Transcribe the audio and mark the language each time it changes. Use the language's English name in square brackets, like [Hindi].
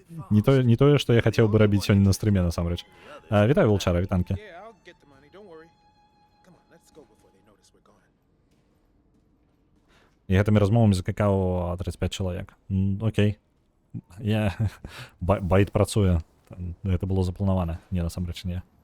[Belarusian] Не тое, што я хацеў бы рабіць сёння на стріме, насамрэч. Вітаю, Волчара, вітанкі. [English] now. Yeah, I'll get the money. Don't worry. Come on, let's go before they notice we're gone. [Belarusian] І гэтымі размовамі закакаў 35 чалавек. Окей. Я... Байт працуе. Гэта было запланавана. Не, насамрэч, не.